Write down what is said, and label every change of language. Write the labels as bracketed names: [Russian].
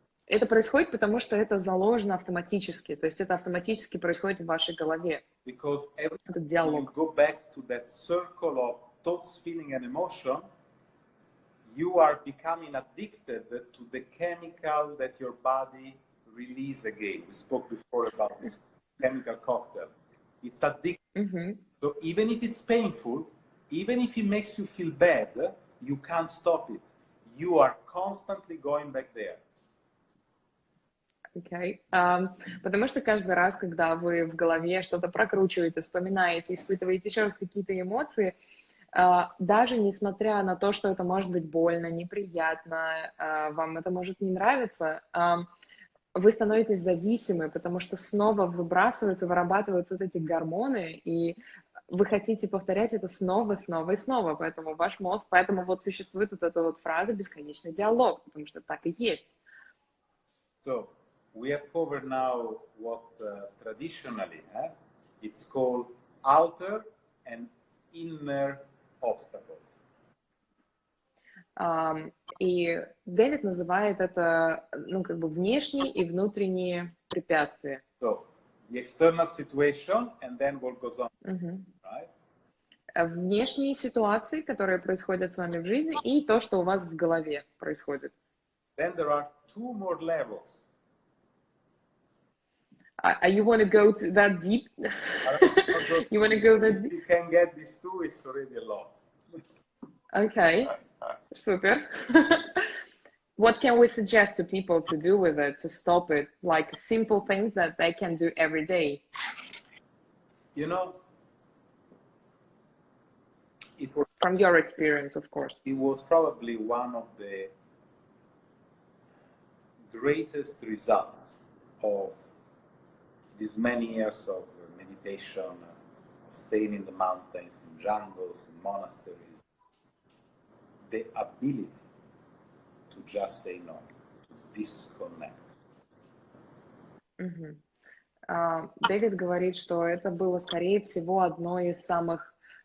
[Russian] это происходит, потому что это заложено автоматически, то есть это автоматически происходит в вашей голове. [English] Because [Russian] этот диалог. [English] You go back to that circle of thoughts, feeling and emotion, you are becoming addicted to the chemical that your body releases again. We spoke before about this chemical cocktail. It's addictive. So even if it's painful, even if it makes you feel bad, you can't stop it. You are constantly going back there. Okay. [Russian] Потому что каждый раз, когда вы в голове что-то прокручиваете, вспоминаете, испытываете еще раз какие-то эмоции, даже несмотря на то, что это может быть больно, неприятно, вам это может не нравиться, вы становитесь зависимы, потому что снова выбрасываются, вырабатываются вот эти гормоны, и вы хотите повторять это снова, снова и снова. Поэтому ваш мозг, поэтому вот существует вот эта вот фраза «бесконечный диалог», потому что так и есть. [English] So, we have covered now what traditionally it's called outer and inner obstacles. [Russian] И Дэвид называет это, ну, как бы внешние и внутренние препятствия. [English] So, the external situation and then what goes on, right? [Russian] Внешние ситуации, которые происходят с вами в жизни, и то, что у вас в голове происходит. [English] Then there are two more levels. You want to go to that deep? You want to go that deep? You can get these two, it's already a lot. Okay, super. What can we suggest to people to do with it, to stop it? Like simple things that they can do every day. You know, it was, from your experience, of course. It was probably one of the greatest results of these many years of meditation, of staying in the mountains, in jungles, in monasteries. The ability to just say no, to disconnect. [Russian] Дэвид говорит, что это было, скорее всего, одно из самых